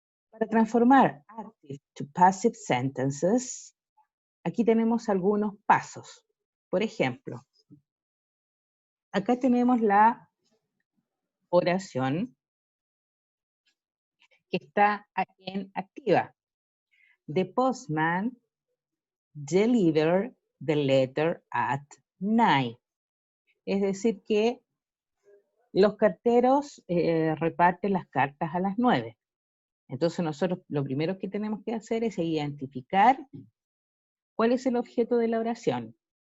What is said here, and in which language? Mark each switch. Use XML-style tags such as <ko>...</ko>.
<es>Para transformar</es> <en>active to passive sentences,</en> <es>aquí tenemos algunos pasos. Por ejemplo, acá tenemos la oración que está en activa.</es> <en>The postman delivered the letter at 9.</en> <es>Es decir que los carteros reparten las cartas a las 9. Entonces nosotros lo primero que tenemos que hacer es identificar cuál es el objeto de la oración.</es>